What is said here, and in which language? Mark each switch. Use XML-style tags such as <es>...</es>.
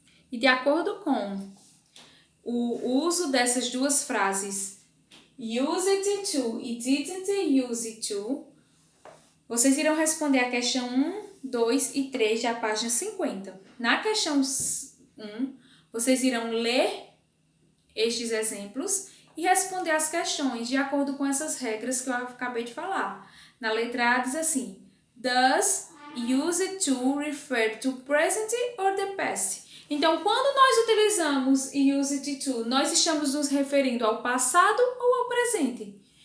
<pt>E de acordo com o uso dessas duas frases,</pt> <en>used to</en> <pt>e</pt> <en>didn't use it to,</en> <pt>vocês irão responder a questão 1, 2 e 3 da página 50. Na questão 1, vocês irão ler estes exemplos e responder as questões de acordo com essas regras que eu acabei de falar. Na letra A diz assim:</pt> <en>Does use to refer to present or the past?</en> <pt>Então, quando nós utilizamos use to, nós estamos nos referindo ao passado ou ao presente?</pt>